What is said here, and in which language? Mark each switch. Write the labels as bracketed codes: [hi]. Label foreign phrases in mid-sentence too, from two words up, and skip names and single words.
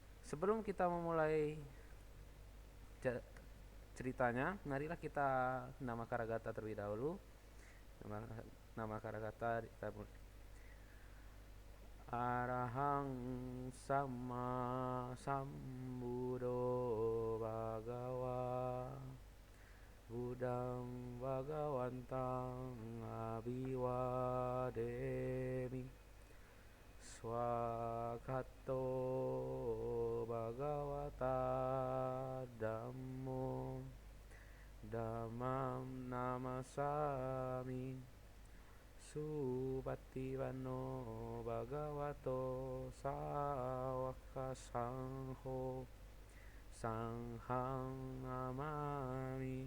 [id] Sebelum kita memulai ceritanya, marilah kita nama Karagata terlebih dahulu. [pi] Nama, nama Karagata kita Arahang Sama Sambuddho Bhagawa Budang Bhagawantang Abhiwademi Swakato Bhagavata Dhammo Dhammam Namasami Supativanno Bhagavato Sawaka Sangho Sanghang Namami.